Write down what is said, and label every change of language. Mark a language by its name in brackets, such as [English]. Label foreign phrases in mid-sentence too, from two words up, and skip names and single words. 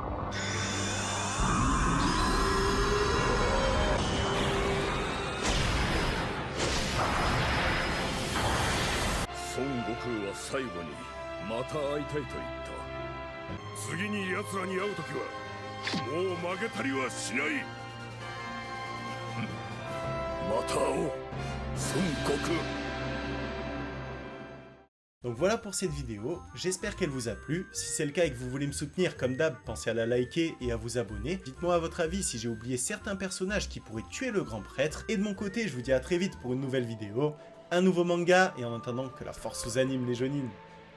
[Japanese] 孫悟空は最後にまた会いたいと言った。次に奴らに会う時はもう負けたりはしない。また会おう、孫悟空。 [French] Donc voilà pour cette vidéo, j'espère qu'elle vous a plu. Si c'est le cas et que vous voulez me soutenir comme d'hab, pensez à la liker et à vous abonner. Dites-moi à votre avis si j'ai oublié certains personnages qui pourraient tuer le grand prêtre. Et de mon côté, je vous dis à très vite pour une nouvelle vidéo, un nouveau manga, et en attendant que la force vous anime les Jonin.